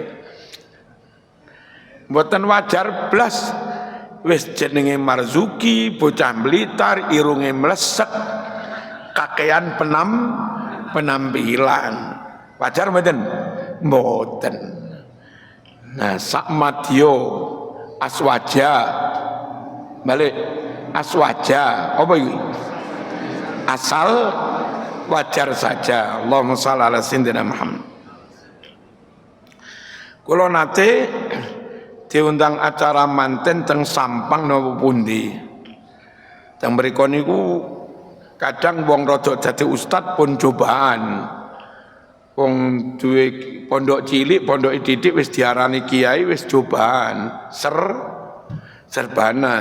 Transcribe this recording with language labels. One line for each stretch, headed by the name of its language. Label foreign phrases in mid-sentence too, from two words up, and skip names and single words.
Javanese: mboten wajar blas wis jenenge Marzuki bocah Blitar irunge mlesek kakean penampilan wajar mboten mboten. Nah sakmadyo aswaja balik aswaja apa iki asal
Indonesian: wajar saja.
Arabic: اللهم صل على سيدنا محمد.
Javanese: Kula nate diundang acara manten teng Sampang napa pundi. Teng mriku niku kadang wong rada dadi ustad pun cobaan. Wong duwe pondok cilik, pondok didik wis diarani kiai wis cobaan, serbanan.